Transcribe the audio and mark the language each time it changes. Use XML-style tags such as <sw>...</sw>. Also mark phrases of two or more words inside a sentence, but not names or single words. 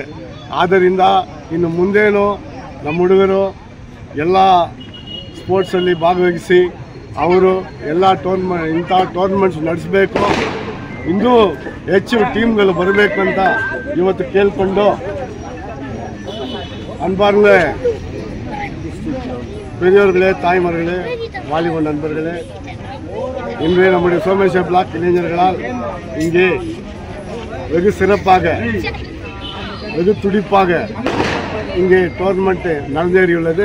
<kn>ಆದ್ದರಿಂದ ಇನ್ನು ಮುಂದೇನು ನಮ್ಮ ಹುಡುಗರು ಎಲ್ಲ ಸ್ಪೋರ್ಟ್ಸಲ್ಲಿ ಭಾಗವಹಿಸಿ ಅವರು ಎಲ್ಲ ಇಂಥ ಟೂರ್ನಮೆಂಟ್ಸ್ ನಡೆಸಬೇಕು, ಇನ್ನೂ ಹೆಚ್ಚು ಟೀಮ್ಗಳು ಬರಬೇಕು ಅಂತ ಇವತ್ತು ಕೇಳಿಕೊಂಡು,</kn> <ta>அன்பார்ந்த பெரியோர்களே, தாய்மார்களே, வாலிப நண்பர்களே, இன்று நம்முடைய சோமேஸ்வர் பிளாக் இளைஞர்களால் இங்கே வெகு சிறப்பாக வெகு துடிப்பாக இங்கே டோர்னமெண்ட் நடந்தேறியுள்ளது.</ta>